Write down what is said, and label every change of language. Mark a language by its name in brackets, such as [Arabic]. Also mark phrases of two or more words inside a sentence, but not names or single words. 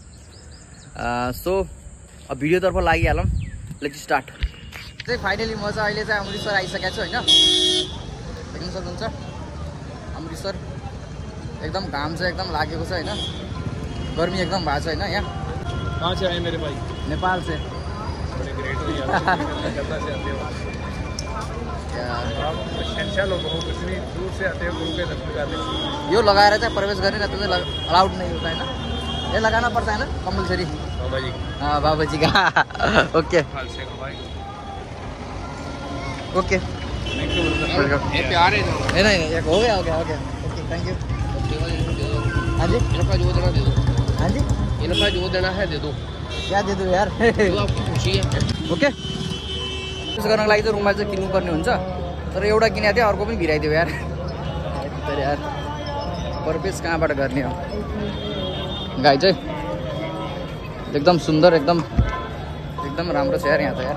[Nepali] सो अब भिडियोतर्फ लागिहालौँ, [English] Let's start. [Nepali] चाहिँ फाइनली म चाहिँ अहिले चाहिँ अमृतसर आइसकेको छु हैन। देख्न सक्नुहुन्छ अमृतसर एकदम घाम चाहिँ एकदम लागेको छ हैन, गर्मी एकदम भएको छ हैन। यहाँ [Hindi] कहाँ से आए मेरे भाई? नेपाल से। बड़े ग्रेट हो यार, कलकत्ता से आते हो आप, शहंशाह लोग हो, कुछ नहीं दूर से आते हो गुरु के दर्शन करने। [Nepali] यो लगाएर चाहिँ प्रवेश गर्ने, [Hindi] रहता चाहिँ अलाउड नहीं होता है ना, ये लगाना पड़ता है ना कंपलसरी। बाबा जी, हाँ बाबा जी का। [English] OK OK [Hindi] ये प्यार है नहीं नहीं हो गया [English] OK thank you. [Hindi] हाँ जी जो देना दे दो। हाँ जी इनका जो देना है दे दो। क्या दे दो यार। आपको खुशी है। [Nepali] ओके त्यस गर्नको लागि चाहिँ रुमाल चाहिँ किन्नुपर्ने हुन्छ, तर एउटा किनेको थिएँ अर्को पनि भिराइदियो यार। तर यार पर्पेस कहाँबाट गर्ने हो। गाई चाहिँ एकदम सुन्दर, एकदम राम्रो छ यार यहाँ त यार।